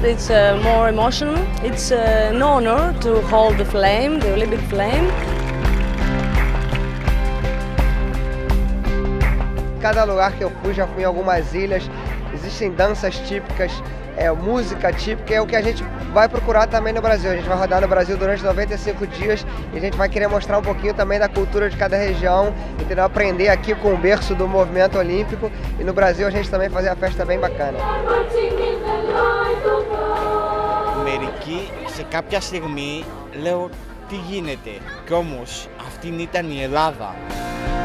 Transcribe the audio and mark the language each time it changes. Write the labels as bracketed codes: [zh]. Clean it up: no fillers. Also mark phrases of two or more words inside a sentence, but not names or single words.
[en] It's more emotional. It's an honor to hold the flame, the Olympic flame. [pt] Cada lugar que eu fui, já fui em algumas ilhas, existem danças típicas, música típica, é o que a gente vai procurar também no Brasil. A gente vai rodar no Brasil durante 95 dias e a gente vai querer mostrar um pouquinho também da cultura de cada região, entendeu? Aprender aqui com o berço do movimento olímpico e no Brasil a gente também fazer uma festa bem bacana. [el] Μερικοί σε κάποια στιγμή λέω τι γίνεται, κι όμως αυτή ήταν η Ελλάδα.